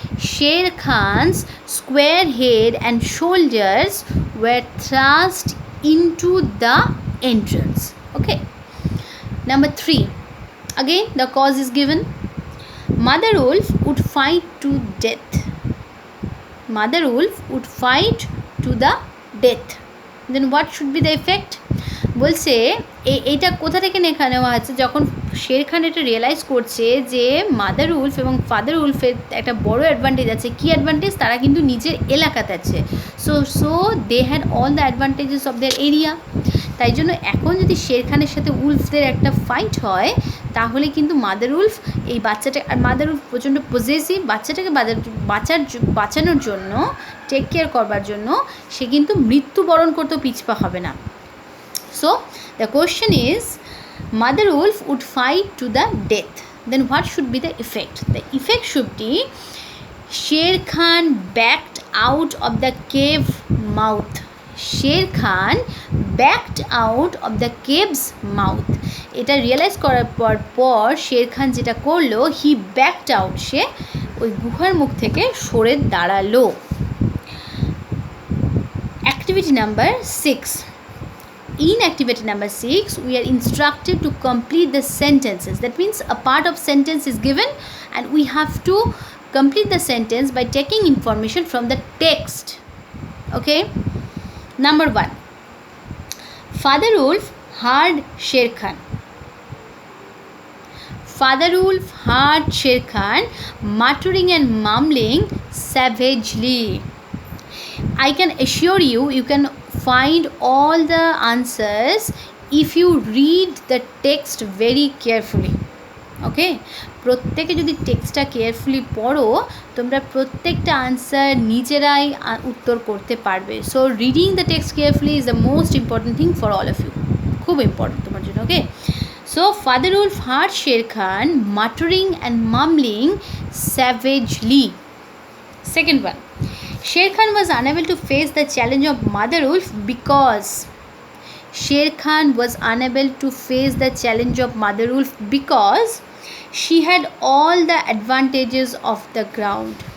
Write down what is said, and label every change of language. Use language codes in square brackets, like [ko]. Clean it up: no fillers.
[en] Sher Khan's square head and shoulders were thrust into the entrance. Okay. Number 3, again the cause is given. Mother wolf would fight to death. Mother wolf would fight to the death. Then what should be the effect? [bn] বলছে এইটা কোথা থেকে নেওয়া হচ্ছে, যখন শের খান এটা realise করছে যে মাদার উলফ এবং ফাদার উলফের একটা বড় অ্যাডভান্টেজ আছে। কী অ্যাডভান্টেজ? তারা কিন্তু নিজের এলাকাতে আছে। [en] So they had all the advantages of their area. [bn] তাই জন্য এখন যদি শের খানের সাথে উলফদের একটা ফাইট হয়, তাহলে কিন্তু মাদার উলফ এই বাচ্চাটা, আর মাদার উলফ প্রচণ্ড পজেসিভ, বাচ্চাটাকে বাঁচানোর জন্য, টেক কেয়ার করবার জন্য সে কিন্তু মৃত্যুবরণ করতেও পিছপা হবে না। [en] So the question is, Mother Wolf would fight to the death. Then what should be the effect? The effect should be Sher Khan backed out of the cave mouth. Sher Khan backed out of the cave's mouth. [bn] এটা realise করার পর শের খান যেটা করলো, [en] he backed out, [bn] সে ওই গুহার মুখ থেকে সরে দাঁড়ালো। [en] Activity number 6. In activity number 6, we are instructed to complete the sentences. That means a part of sentence is given and we have to complete the sentence by taking information from the text. Okay. Number 1. Father Wolf heard Sher Khan. Father Wolf heard Sher Khan muttering and mumbling savagely. I can assure you, you can find all the answers if you read the text very carefully. [bn] ওকে, প্রত্যেকে যদি টেক্সটটা carefully পড়ো, তোমরা প্রত্যেকটা answer নিজেরাই উত্তর করতে পারবে। [en] So reading the text carefully is the most important thing for all of you. [bn] খুব ইম্পর্টেন্ট তোমার জন্য। [en] Okay, so Father Wolf heard Sher Khan muttering and mumbling savagely. Second one, Sher Khan was unable to face the challenge of Mother Wolf because Sher Khan was unable to face the challenge of Mother Wolf because she had all the advantages of the ground.